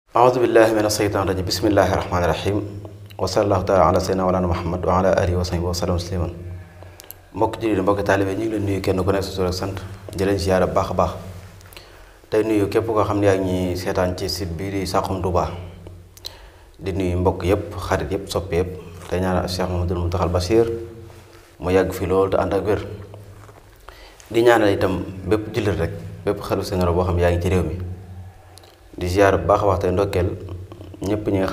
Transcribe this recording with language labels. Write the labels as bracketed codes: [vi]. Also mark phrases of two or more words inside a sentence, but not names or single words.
[ar] أعوذ بالله من الشيطان الرجيم بسم الله الرحمن الرحيم وصلى الله تعالى على سيدنا مولانا محمد وعلى آله وصحبه وسلم تسليما [wo] mbokk jullit mbokk taalibe ñu ngi leen nuyu kenn ku nekk sa tur ak sant di leen ziyaara bu baax a baax tey nuyu képp koo xam ne yaa ngi ñuy seetaan ci site bii di Saxum Touba di nuyu mbokk yëpp xarit yëpp soppe yëpp tey ñaanal Cheikh Mouhamadoul Mountakha Bachir mu yàgg fi loolu te ànd ak wér di ñaanal itam bépp jullit rek bépp xarit général boo xam ne yaa ngi ci réew mi di ziyaara bu baax a wax tey ndokkeel ñëpp ñi nga